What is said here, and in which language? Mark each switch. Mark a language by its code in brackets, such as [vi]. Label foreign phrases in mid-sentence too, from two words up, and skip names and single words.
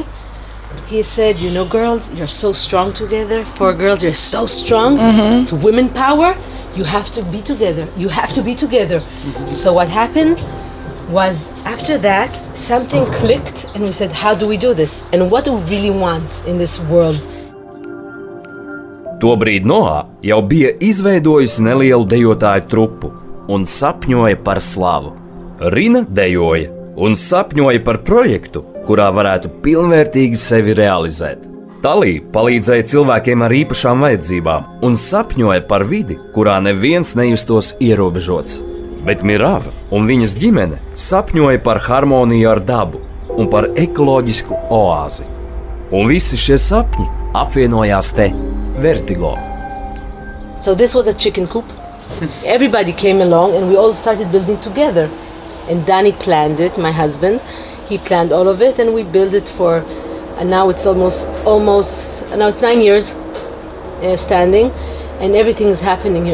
[en] He said, girls, you're so strong together. 4 girls, you're so strong. It's women power. You have to be together. You have to be together. So what happened was, after that, something clicked, and we said, how do we do this? And what do we really want in this world? [lv] Tobrīd Noā jau bija izveidojusi nelielu dejotāju trupu un sapņoja par slavu. Rina dejoja un sapņoja par projektu, kurā varētu pilnvērtīgi sevi realizēt. Talī palīdzēja cilvēkiem ar īpašām vajadzībām un sapņoja par vidi, kurā neviens nejustos ierobežots. Bet Mirava un viņas ģimene sapņoja par harmoniju ar dabu un par ekoloģisku oāzi. Un visi šie sapņi apvienojās te, Vertigo. [en] So this was a chicken coop. Everybody came along and we all started building together. And Danny planned it, my husband. He planned all of it, and we built it and now it's now it's 9 years standing, and everything is happening here.